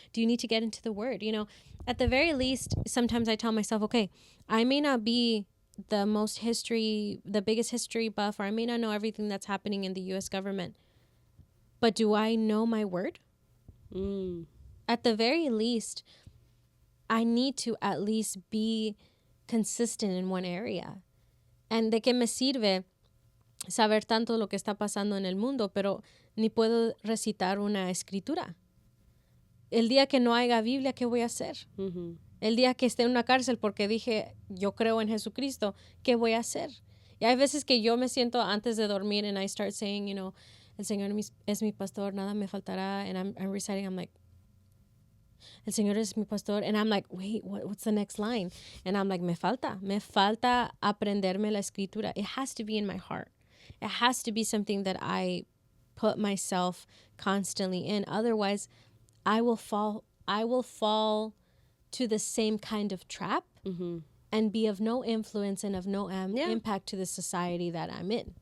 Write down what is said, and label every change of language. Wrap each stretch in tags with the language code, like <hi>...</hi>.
<en>Do you need to get into the word? At the very least, sometimes I tell myself, okay, I may not be the biggest history buff, or I may not know everything that's happening in the U.S. government, but do I know my word? At the very least, I need to at least be consistent in one area. And</en> <es>de qué me sirve saber tanto lo que está pasando en el mundo, pero ni puedo recitar una escritura. El día que no haya Biblia, ¿qué voy a hacer? El día que esté en una cárcel porque dije, yo creo en Jesucristo, ¿qué voy a hacer? Y hay veces que yo me siento antes de dormir</es> <en>and I start saying,</en> <es>el Señor es mi pastor, nada me faltará.</es> <en>And I'm reciting, I'm like,</en> <es>El Señor es mi pastor.</es> <en>And I'm like, wait, what's the next line? And I'm like,</en> <es>me falta aprenderme la escritura.</es> <en>It has to be in my heart. It has to be something that I put myself constantly in. Otherwise, I will fall to the same kind of trap and be of no influence and of no impact to the society that I'm in.</en>